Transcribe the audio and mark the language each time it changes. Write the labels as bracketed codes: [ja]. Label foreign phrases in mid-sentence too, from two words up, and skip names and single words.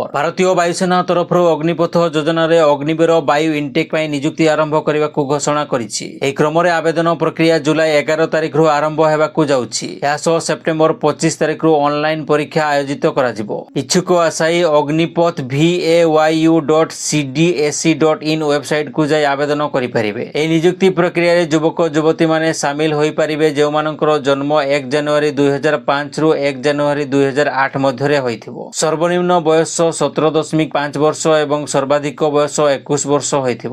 [or] ଭାରତୀୟ ବାୟୁସେନା ତରଫରୁ ଅଗ୍ନିପଥ ଯୋଜନାରେ ଅଗ୍ନିବୀର ବାୟୁ ଇନଟେକ୍ ପାଇଁ ନିଯୁକ୍ତି ଆରମ୍ଭ କରିବାକୁ ଘୋଷଣା କରିଛି। ଏହି କ୍ରମରେ ଆବେଦନ ପ୍ରକ୍ରିୟା ଜୁଲାଇ 11 ତାରିଖରୁ ଆରମ୍ଭ ହେବାକୁ ଯାଉଛି। ଏହା ସହ ସେପ୍ଟେମ୍ବର 25 ତାରିଖରୁ ଅନଲାଇନ୍ ପରୀକ୍ଷା ଆୟୋଜିତ କରାଯିବ। ଇଚ୍ଛୁକ ଆଶାୟୀ ଅଗ୍ନିପଥ vayu.cdsc.in ୱେବସାଇଟକୁ ଯାଇ ଆବେଦନ କରିପାରିବେ। ଏହି ନିଯୁକ୍ତି ପ୍ରକ୍ରିୟାରେ ଯୁବକ ଯୁବତୀମାନେ ସାମିଲ ହୋଇପାରିବେ ଯେଉଁମାନଙ୍କର ଜନ୍ମ 1 ଜାନୁଆରୀ 2005 ରୁ 1 ଜାନୁଆରୀ 2008 ମଧ୍ୟରେ ହୋଇଥିବ। ସର୍ବନିମ୍ନ ବୟସ 17.5 ବର୍ଷ ଏବଂ ସର୍ବାଧିକ ବୟସ 21 ବର୍ଷ ହୋଇଥିବ।